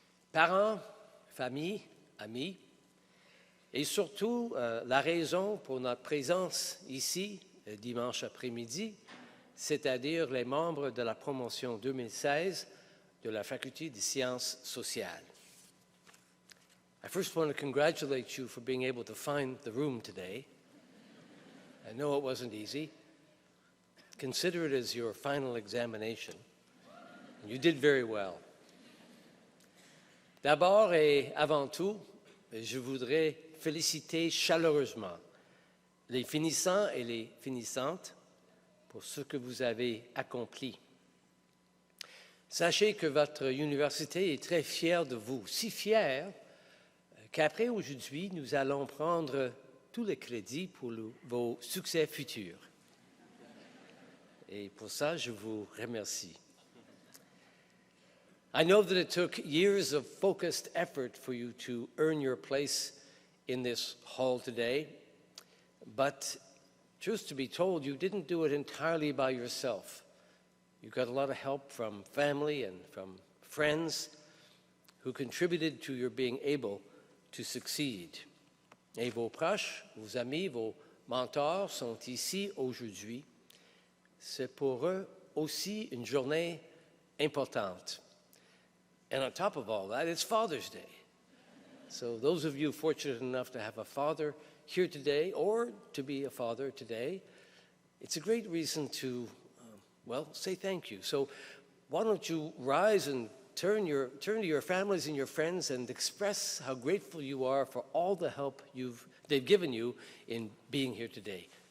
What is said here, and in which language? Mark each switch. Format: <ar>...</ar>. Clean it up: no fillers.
<fr>parents, familles, amis, et surtout la raison pour notre présence ici dimanche après-midi, c'est-à-dire les membres de la promotion 2016 de la Faculté des sciences sociales.</fr> <en>I first want to congratulate you for being able to find the room today. I know it wasn't easy. Consider it as your final examination. You did very well.</en> <fr>D'abord et avant tout, je voudrais féliciter chaleureusement les finissants et les finissantes pour ce que vous avez accompli. Sachez que votre université est très fière de vous, si fière qu'après aujourd'hui, nous allons prendre tout le crédit pour vos succès futurs. Et pour ça, je vous remercie.</fr> <en>I know that it took years of focused effort for you to earn your place in this hall today, but truth to be told, you didn't do it entirely by yourself. You got a lot of help from family and from friends who contributed to your being able to succeed.</en> <fr>Et vos proches, vos amis, vos mentors sont ici aujourd'hui. C'est pour eux aussi une journée importante.</fr> <en>And on top of all that, it's Father's Day. So those of you fortunate enough to have a father here today or to be a father today, it's a great reason to well, say thank you. So why don't you rise and turn to your families and your friends and express how grateful you are for all the help they've given you in being here today.</en>